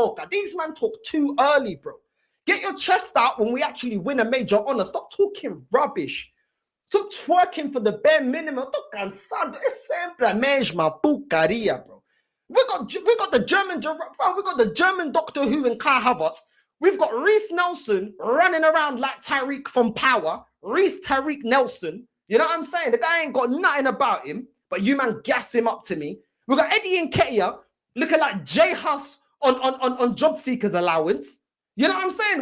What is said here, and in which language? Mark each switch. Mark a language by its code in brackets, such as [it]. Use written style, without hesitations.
[en] These men talk too early, bro. Get your chest out when we actually win a major honor. Stop talking rubbish. Stop twerking for the bare minimum. [pt] Tô cansado. É sempre a mesma porcaria, bro. [en] We got the German, bro. We got the German Doctor Who and Kai Havertz. We've got Reece Nelson running around like Tyreek from Power. Reece Tyreek Nelson. You know what I'm saying? The guy ain't got nothing about him, but you man gas him up to me. We got Eddie Nketiah looking like J Huss on job seekers allowance. You know what I'm saying?